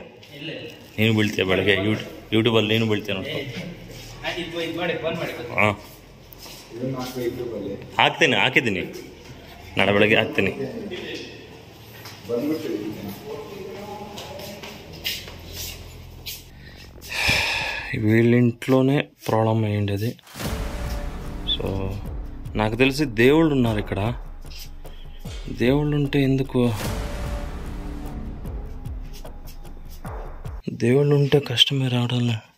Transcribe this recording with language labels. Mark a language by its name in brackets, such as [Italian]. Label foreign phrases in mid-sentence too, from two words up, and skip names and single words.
[Kannada] ನೀನು ಬೀಳ್ತೀಯ ಬೆಳಗ್ಗೆ ಯೂಟ್ಯೂಬಲ್ಲಿ, ನೀನು ಬೀಳ್ತೀಯ ನೋಡ್ಕೊ. ಹಾಂ ಹಾಕಿದ್ದೀನಿ, ನಾಳೆ ಬೆಳಗ್ಗೆ ಹಾಕ್ತೀನಿ. [Telugu] వీళ్ళింట్లోనే ప్రాబ్లం అయ్యిండేది. సో నాకు తెలిసి దేవుళ్ళు ఉన్నారు ఇక్కడ. దేవుళ్ళు ఉంటే ఎందుకు, దేవుళ్ళు ఉంటే కష్టమే రావడంలే.